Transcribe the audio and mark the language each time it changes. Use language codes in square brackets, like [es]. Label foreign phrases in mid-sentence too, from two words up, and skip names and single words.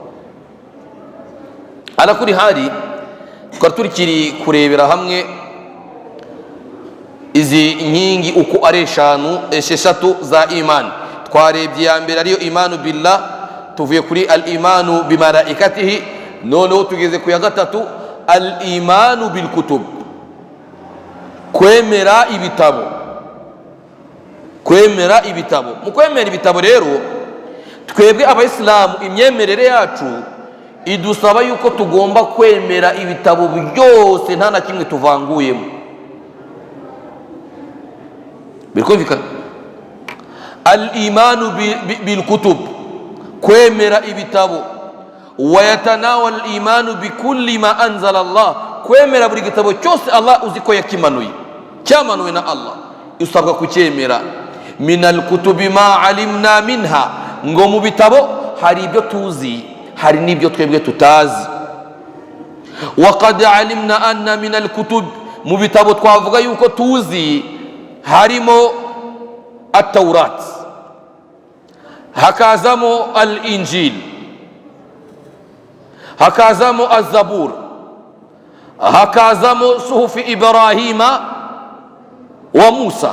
[rw] Ala kuri hali twari turikiri kurebera hamwe izi nkingi uko ari esheshatu za imani. Twarebye ya mbere ariyo [ar] إيمان بالله, [rw] tuvuye kuri [ar] الإيمان بملائكته, [rw] noneho tugeze ku ya gatatu [ar] الإيمان بالكتب, [rw] kwemera ibitabo. Kwemera ibitabo, mu kwemera ibitabo rero twebwe abayisilamu imyemerere yacu idusaba yuko tugomba kwemera ibitabo byose nta na kimwe tuvanguyemo. Birikumvikana? [ar] الإيمان بالكتب, [rw] kwemera ibitabo. [ar] ويتناول الإيمان بكل ما أنزل الله, [rw] kwemera buri gitabo cyose Allah uziko yakimanuye, cyamanuwe na Allah, usabwa kucyemera. [ar] من الكتب ما علمنا منها, [rw] ngo mu bitabo hari ibyo tuzi, hari n'ibyo twebwe tutazi. [ar] وقد علمنا أن من الكتب, [rw] mu bitabo twavuga yuko tuzi harimo at-Taurat, hakazamo al-Injil, hakazamo az-Zabur, hakazamo suhufi Ibrahima wa Musa.